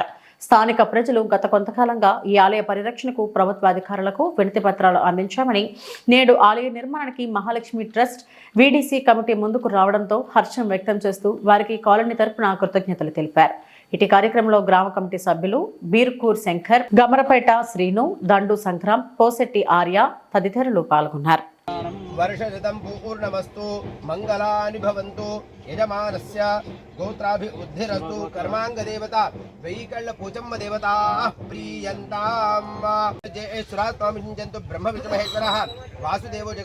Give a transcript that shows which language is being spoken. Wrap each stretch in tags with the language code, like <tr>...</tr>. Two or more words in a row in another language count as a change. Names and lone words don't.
<te>స్థానిక ప్రజలు గత కొంతకాలంగా ఈ ఆలయ పరిరక్షణకు ప్రభుత్వ అధికారులకు వినతి పత్రాలు అందించామని, నేడు ఆలయ నిర్మాణానికి మహాలక్ష్మి ట్రస్ట్ వీడీసీ కమిటీ ముందుకు రావడంతో హర్షం వ్యక్తం చేస్తూ వారికి కాలనీ తరపున కృతజ్ఞతలు తెలిపారు. ఇటు కార్యక్రమంలో గ్రామ కమిటీ సభ్యులు బీర్కూర్ శంకర్, గమరపేట శ్రీను, దండు సంగ్రామ్, పోసెట్టి ఆర్య తదితరులు పాల్గొన్నారు.</te> <sa>वर्षशतं पूर्णमस्तु मंगलानि भवन्तु यजमानस्य गोत्राभिवृद्धिरस्तु कर्मांगदेवता वैकल्य पोचम्म देवता प्रीयन्ताम् जय सुरात्मामि चिन्तन्तु ब्रह्म विष्णु महेश्वरः वासुदेवो जगन्नाथ।</sa>